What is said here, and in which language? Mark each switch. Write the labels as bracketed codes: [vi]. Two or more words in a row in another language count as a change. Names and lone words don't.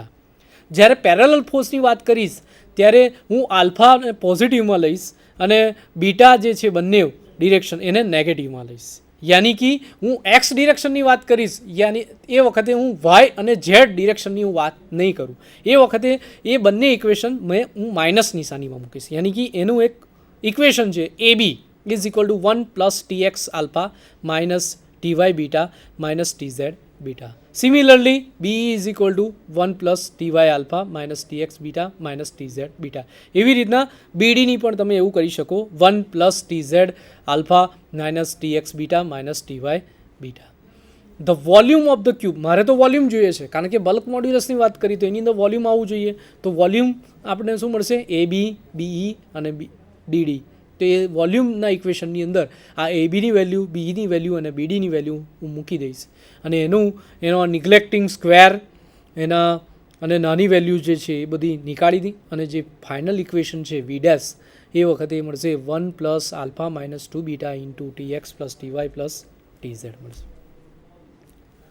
[gu] જ્યારે પેરેલલ ફોર્સની વાત કરીશ ત્યારે હું આલ્ફાને પોઝિટિવમાં લઈશ અને બીટા જે છે બંને ડિરેક્શન એને નેગેટિવમાં લઈશ. યાની કે હું એક્સ ડિરેક્શનની વાત કરીશ, યાની એ વખતે હું વાય અને ઝેડ ડિરેક્શનની હું વાત નહીં કરું. એ વખતે એ બંને ઇક્વેશન હું માઇનસ નિશાનીમાં મૂકીશ, યાની કે એનું એક ઇક્વેશન છે [en] AB is equal to 1 plus TX alpha minus TY beta minus TZ beta. Similarly, BE is equal to 1 plus TY alpha minus TX beta minus TZ beta. [gu] એવી રીતના BD ની પણ તમે એવું કરી શકો, [en] 1 plus TZ alpha minus TX beta minus TY beta. the volume of the cube, [gu] મારે તો વોલ્યુમ જોઈએ છે કારણ કે બલ્ક મોડ્યુલસની વાત કરી તો એની અંદર વોલ્યુમ આવવું જોઈએ. તો વોલ્યુમ આપણે શું મળશે, AB, BE અને DD. તો એ વોલ્યુમના ઇક્વેશનની અંદર આ એબીની વેલ્યુ, બીની વેલ્યુ અને બીડીની વેલ્યુ હું મૂકી દઈશ, અને એનો [en] neglecting square [gu] અને નાની વેલ્યુ જે છે એ બધી નીકાળી દી, અને જે [en] final equation [gu] છે V ડેશ એ વખતે મળશે [en] 1 plus alpha minus 2 beta into TX plus TY plus TZ [gu] મળશે.